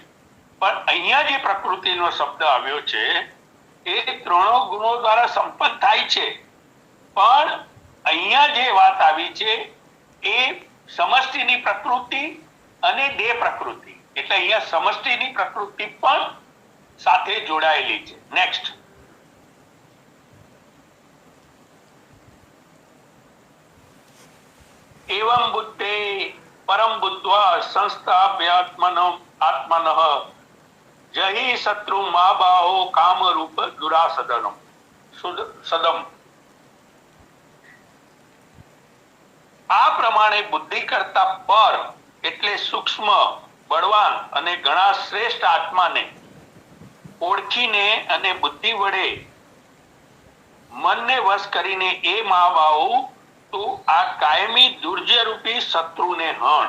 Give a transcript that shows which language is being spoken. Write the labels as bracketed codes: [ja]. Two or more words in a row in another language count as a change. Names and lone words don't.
[gu] પણ અહીંયા જે પ્રકૃતિનો શબ્દ આવ્યો છે એ ત્રણો ગુણો દ્વારા સંપન્ન થાય છે, પણ અહીંયા જે વાત આવી છે એ સમષ્ટિની પ્રકૃતિ અને દેહ પ્રકૃતિ, એટલે અહીંયા સમષ્ટિની પ્રકૃતિ પણ સાથે જોડાયેલી છે. નેક્સ્ટ. [sa] एवं बुद्धे परम बुद्ध्वा संस्थाप्यात्मनः जहि शत्रु मा बाहो काम रूप दुरासदनम सदम. [gu] આ પ્રમાણે બુદ્ધિ કરતા પર એટલે સૂક્ષ્મ, બળવાન અને ઘણા શ્રેષ્ઠ આત્માને ઓળખીને અને બુદ્ધિ વડે મનને વશ કરીને એ મહાબાહુ તું આ કાયમી દુર્જય રૂપી શત્રુને હણ.